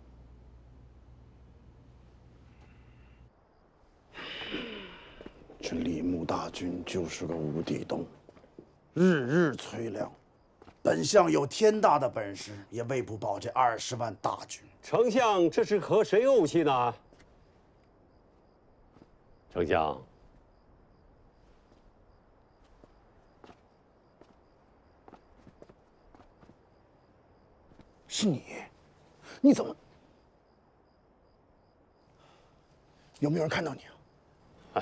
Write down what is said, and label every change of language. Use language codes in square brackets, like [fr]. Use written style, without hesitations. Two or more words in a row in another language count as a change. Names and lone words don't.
[zh] 這李牧大軍就是個無底洞，日日催糧。本相有天大的本事，也餵不飽這20萬大軍。丞相這是和誰慪氣呢？丞相，是你？你怎麼？有沒有人看到你啊？